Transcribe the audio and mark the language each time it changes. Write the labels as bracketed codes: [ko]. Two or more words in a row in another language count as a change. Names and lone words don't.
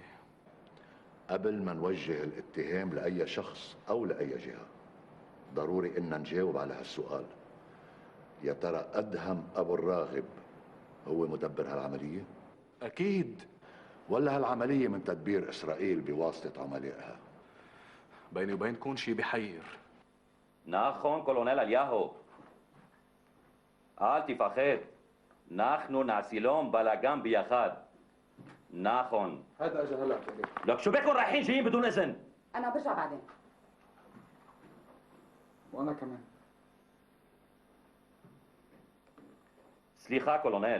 [ar] قبل ما نوجه الاتهام لأي شخص أو لأي جهة ضروري إن نجاوب على هالسؤال. يا ترى أدهم أبو الراغب هو مدبر هالعملية؟ أكيد. ولا هالعملية من تدبير إسرائيل بواسطة عملائها؟ بيني وبينكم شي بحير. [he] נכון, קולונל אליהו. אל תפחד. אנחנו נעשה להם בלאגן ביחד. נכון. [ar] هذا اجى هلا. لك شو بكون رايحين جايين بدون إذن؟ انا برجع بعدين. وانا كمان. [he] סליחה, קולונל.